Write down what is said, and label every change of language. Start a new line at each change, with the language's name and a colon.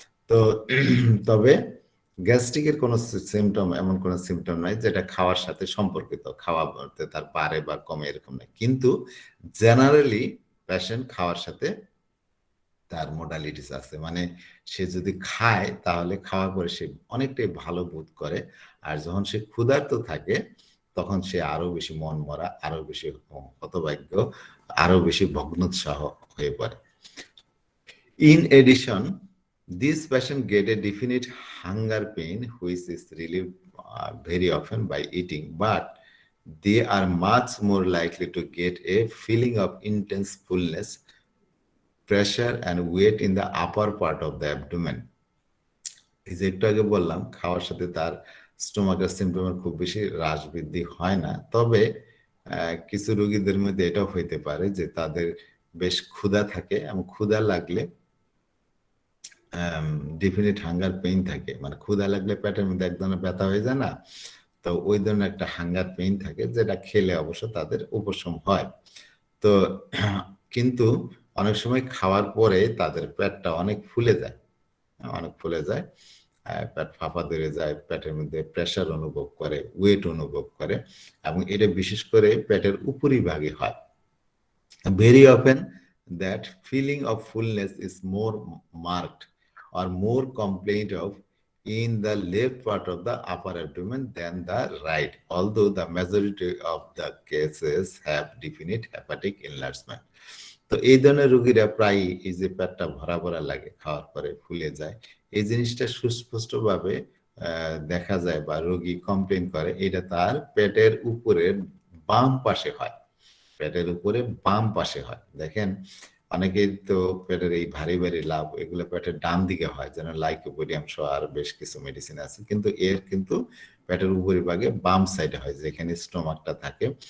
Bangla: তো তবে গ্যাস্ট্রিকের কোনো সিমটম, এমন কোনো সিমটম নাই যেটা খাওয়ার সাথে সম্পর্কিত, খাওয়া তার বাড়ে বা কমে এরকম নাই, কিন্তু জেনারেলি পেশেন্ট খাওয়ার সাথে তার মোডালিটিস আছে। মানে সে যদি খায় তাহলে খাওয়ার পরে সে অনেকটাই ভালো বোধ করে, আর যখন সে ক্ষুধার্ত থাকে তখন সে আরো বেশি মন মরা, আরো বেশি হতভাগ্য, আরো বেশি ভগ্নোৎসাহ হয়ে পড়ে।
English: In addition, these patients get a definite hunger pain which is relieved very often by eating, but they are much more likely to get a feeling of intense fullness, pressure and weight in the upper part of the abdomen.
Bangla: এই যে একটু আগে বললাম খাওয়ার সাথে তার স্টোমাকের সিমটমের খুব বেশি হ্রাস বৃদ্ধি হয় না, তবে কিছু রোগীদের মধ্যে এটাও হইতে পারে যে তাদের বেশ ক্ষুধা থাকে এবং ক্ষুধা লাগলে ডেফিনিট হাঙ্গার পেইন থাকে, মানে ক্ষুধা লাগলে পেটের মধ্যে এক ধরনের ব্যথা হয়ে যায় না, তো ওই ধরনের একটা হাঙ্গার পেইন থাকে যেটা খেলে অবশ্য তাদের উপশম হয়। তো কিন্তু অনেক সময় খাওয়ার পরে তাদের পেটটা অনেক ফুলে যায়, পেট ফাঁপা ধরে যায়, পেটের মধ্যে প্রেসার অনুভব করে, ওয়েট অনুভব করে, এবং এটা বিশেষ করে পেটের উপরিভাগে হয়।
English: Very often that feeling of fullness is more marked or more complaint of in the left part of the upper abdomen than the right, although the majority of the cases have definite hepatic enlargement.
Bangla: তো এই ধরনের রোগীরা প্রায় এই যে পেটটা ভরা ভরা লাগে, খাওয়ার পরে ফুলে যায়, এই জিনিসটা সুস্পষ্টভাবে দেখা যায় বা রোগী কমপ্লেন করে, এটা তার পেটের উপরের বাম পাশে হয়, পেটের উপরে বাম পাশে হয়। দেখেন অনেকের তো পেটের এই ভারী ভারী লাভ এগুলো পেটের ডান দিকে হয়, যেন লাইকোপোডিয়াম সহ আর বেশ কিছু মেডিসিন আছে, কিন্তু কিন্তু পেটের উপরিভাগে বাম সাইডে হয় যেখানে স্টোমাকটা থাকে।